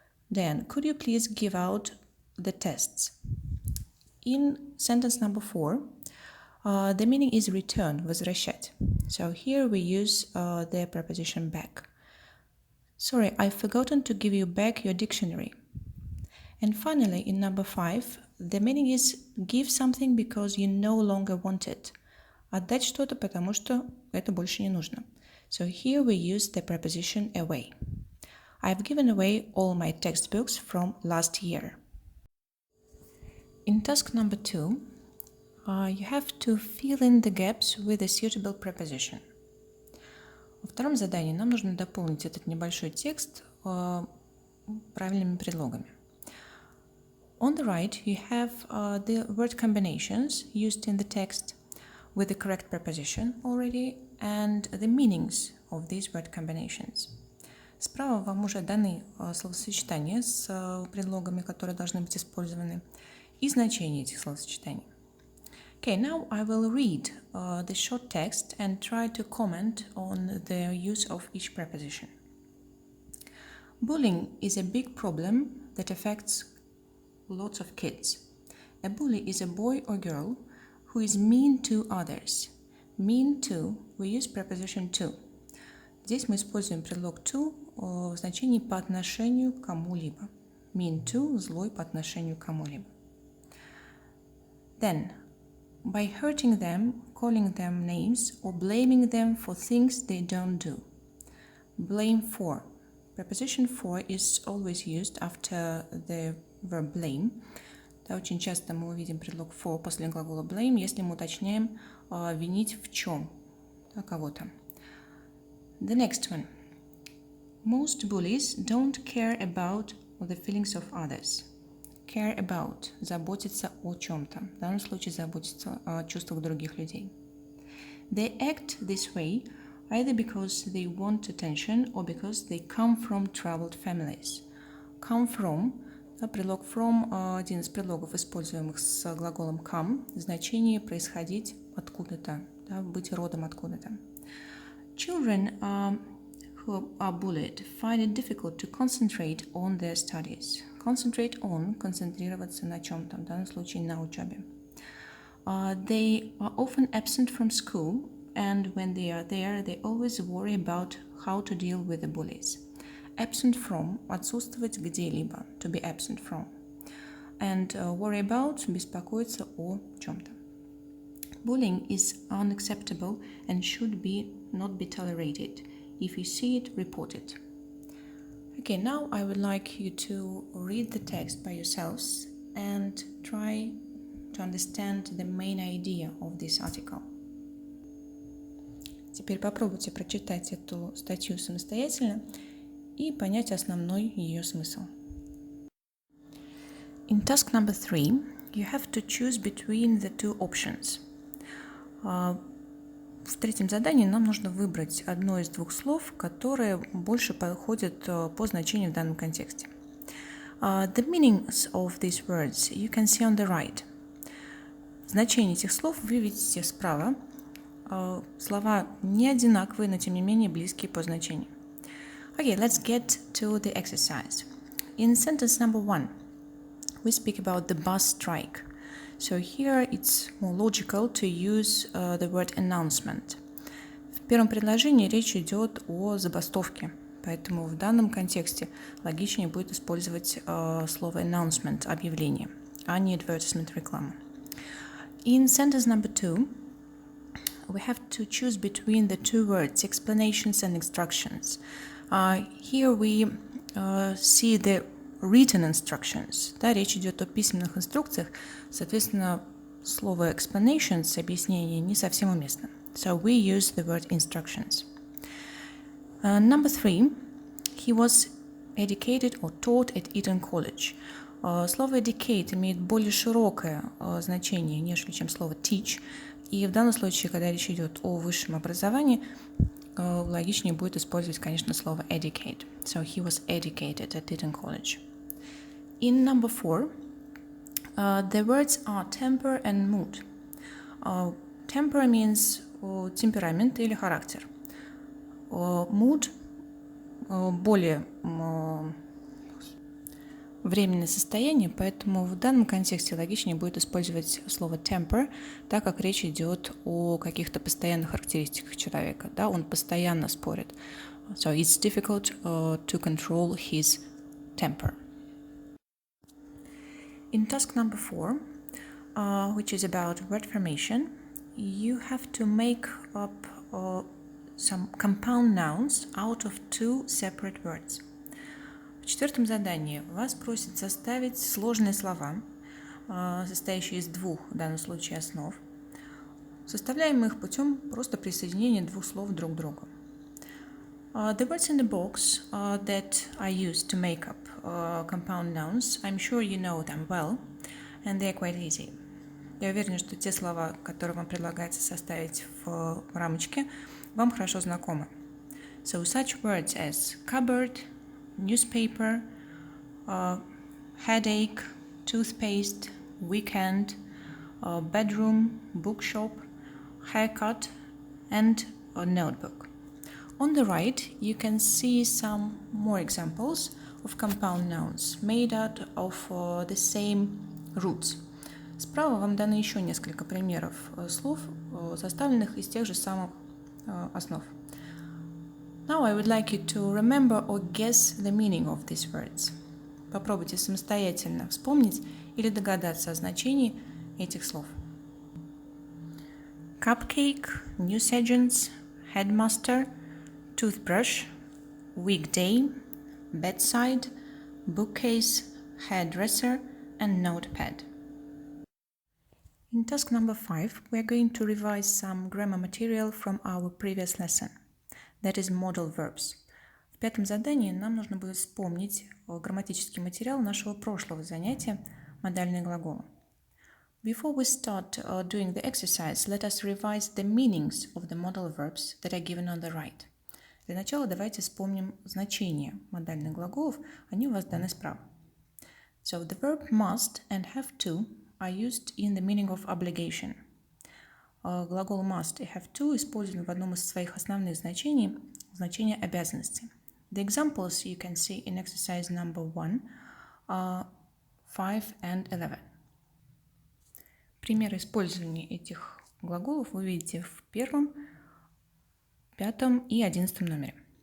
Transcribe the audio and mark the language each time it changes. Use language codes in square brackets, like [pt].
[en] Then, could you please give out the tests? In sentence number 4, the meaning is return, возвращать. So here we use the preposition back. Sorry, I've forgotten to give you back your dictionary. And finally, in number 5, the meaning is give something because you no longer want it. [ru] Отдать что-то, потому что это больше не нужно. [en] So here we use the preposition away. I've given away all my textbooks from last year. In task number 2, you have to fill in the gaps with a suitable preposition. [ru] Во втором задании нам нужно дополнить этот небольшой текст правильными предлогами. [en] On the right, you have the word combinations used in the text with the correct preposition already and the meanings of these word combinations. [ru] Справа вам уже даны словосочетания с предлогами, которые должны быть использованы, и значения этих словосочетаний. [en] Okay, now I will read the short text and try to comment on the use of each preposition. Bullying is a big problem that affects lots of kids. A bully is a boy or girl who is mean to others. Mean to, we use preposition to. [ru] Здесь мы используем предлог to в значении по отношению к кому-либо. Mean to, злой по отношению к кому-либо. [en] Then, by hurting them, calling them names, or blaming them for things they don't do. Blame for. Preposition for is always used after the verb blame. [ru] Да, очень часто мы увидим предлог for после глагола blame, если мы уточняем винить в чем кого-то. [en] The next one. Most bullies don't care about the feelings of others. [ru] Care about – заботиться о чем-то. В данном случае заботиться о чувствах других людей. [en] They act this way either because they want attention or because they come from troubled families. [ru] Come from – предлог from – один из предлогов, используемых с глаголом come, значение происходить откуда-то, да, быть родом откуда-то. [en] Children who are bullied find it difficult to concentrate on their studies. [ru] Concentrate on – концентрироваться на чем-то, в данном случае на учебе. [en] They are often absent from school, and when they are there, they always worry about how to deal with the bullies. [ru] Absent from – отсутствовать где-либо, [en] to be absent from. And worry about – [ru] беспокоиться о чем-то. [en] Bullying is unacceptable and should not be tolerated. If you see it, report it. Okay, now I would like you to read the text by yourselves and try to understand the main idea of this article. [ru] Теперь попробуйте прочитать эту статью самостоятельно и понять основной ее смысл. [en] In task number 3, you have to choose between the two options. [ru] В третьем задании нам нужно выбрать одно из двух слов, которое больше подходит по значению в данном контексте. [en] The meanings of these words you can see on the right. [ru] Значение этих слов вы видите справа. Слова не одинаковые, но тем не менее близкие по значению. [en] Okay, let's get to the exercise. In sentence number 1, we speak about the bus strike. So here it's more logical to use the word announcement. [ru] В первом предложении речь идет о забастовке, поэтому в данном контексте логичнее будет использовать слово announcement, объявление, а не advertisement, реклама. [en] In sentence number 2, we have to choose between the two words, explanations and instructions. Here we see the written instructions. [ru] Да, речь идет о письменных инструкциях, соответственно, слово explanations, объяснение, не совсем уместно. [en] So we use the word instructions. Number 3, he was educated or taught at Eton College. [ru] Слово educate имеет более широкое значение, нежели чем слово teach. И в данном случае, когда речь идет о высшем образовании, логичнее будет использовать, конечно, слово educate. [en] So he was educated at Eton College. In number 4, the words are temper and mood. Temper means [ru] темперамент или характер. Mood более временное состояние, поэтому в данном контексте логичнее будет использовать слово temper, так как речь идет о каких-то постоянных характеристиках человека. Да, он постоянно спорит. [en] So it's difficult to control his temper. In task number 4, which is about word formation, you have to make up some compound nouns out of two separate words. [ru] В четвертом задании вас просят составить сложные слова, состоящие из двух, в данном случае, основ. Составляем их путем просто присоединения двух слов друг к другу. [en] The words in the box that are used to make up compound nouns, I'm sure you know them well, and they are quite easy. [ru] Я уверена, что те слова, которые вам предлагается составить в рамочке, вам хорошо знакомы. [en] So such words as cupboard, newspaper, headache, toothpaste, weekend, bedroom, bookshop, haircut, and a notebook. On the right, you can see some more examples of compound nouns made out of the same roots. [ru] Справа вам даны еще несколько примеров слов, составленных из тех же самых основ. [en] Now I would like you to remember or guess the meaning of these words. [ru] Попробуйте самостоятельно вспомнить или догадаться о значении этих слов. [en] Cupcake, newsagents, headmaster, toothbrush, weekday, bedside, bookcase, hairdresser, and notepad. In task number 5, we are going to revise some grammar material from our previous lesson. That is modal verbs. [ru] В пятом задании нам нужно будет вспомнить грамматический материал нашего прошлого занятия модальные глаголы. [en] Before we start doing the exercise, let us revise the meanings of the modal verbs that are given on the right. [ru] Для начала давайте вспомним значение модальных глаголов, они у вас даны справа. [en] So the verb must and have to are used in the meaning of obligation. [ru] глагол must и have to использован в одном из своих основных значений, значение обязанности. [en] The examples you can see in exercise number 1 are 5 and 11. [ru] Примеры использования этих глаголов вы видите в 1, 5 и 11 номере.